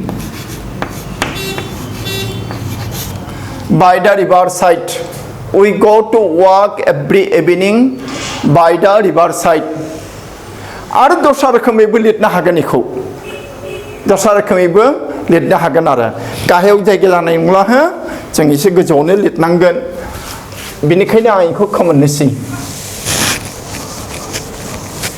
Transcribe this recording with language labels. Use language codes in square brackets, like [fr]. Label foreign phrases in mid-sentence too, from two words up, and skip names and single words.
[en] by the river side we go to work every evening by the river side [brx] आरो दस्रा रोखोमैबो लिरनो हागोन इखौ आरो गाहायाव जायगा जानाय नंला जों एसे गोजौआवनो लिरनांगोन बेनिखायनो आं इखौ खोमोरनोसै